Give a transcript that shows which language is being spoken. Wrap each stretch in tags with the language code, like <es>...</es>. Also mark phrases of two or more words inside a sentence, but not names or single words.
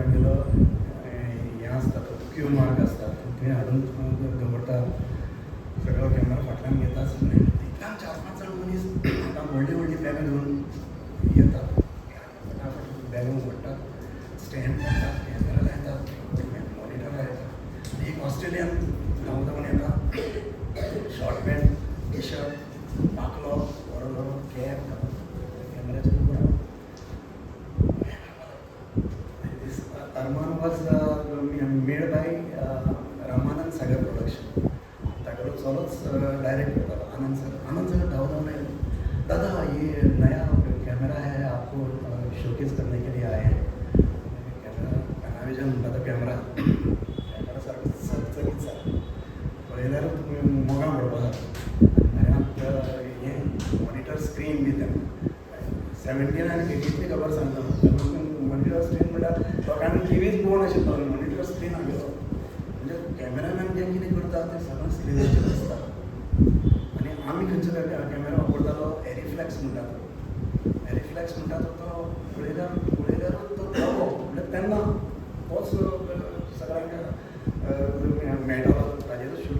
<kok>तांगेलो हें आसता तो क्यू मार्क आसता थंय हाडून दवरता सगळो कॅमेरा फाटल्यान घेता सगळें इतल्यान 4-5 जाण मनीस आतां व्हडली बॅगां घेवन येतात फटाफट बॅगां उगडटात स्टँड करतात कॅमेरा लायतात मॉनिटर लायतात एक ऑस्ट्रेलियन धांवून येता</kok> <en>short pant T-shirt</en> <kok>पाकलो बरो कॅप कॅमेराचेर उगडा</kok> <en>Arman was made by Ramanand Sagar Production</en> <kok>तागेलो चलोच डायरेक्ट करतालो आनंद सर धांवून आयलो</kok> <hi>दादा ये नया कैमरा है आपको शोकेस करने के लिए आए हैं</hi> <kok>कैमरा पॅनाविजन म्हणटा तो कॅमेरा सारको चकचकीत जाता पळयल्यार तुमी मोगान पडपाक हें</kok> <en>monitor screen</en> <kok>बी तें 17 आनी 80 खबर सांगता</kok> <en>monitor screen</en> <kok>म्हणल्यार लोकांनी टिवीच पळोवन आशिल्लो</kok> <en>monitor screen</en> <kok>आसलो म्हणजे कॅमेरामॅन जें कितें करता तें सगळें स्क्रिनीचेर आसता आनी आमी खंयचो कॅमेरा वापरतालो एरिफ्लॅक्स म्हणटा तो पळयल्यारूच तो धांवलो म्हणजे तेन्ना तोच सगळ्यांक मेळटालो ताजेरूच शूट</kok>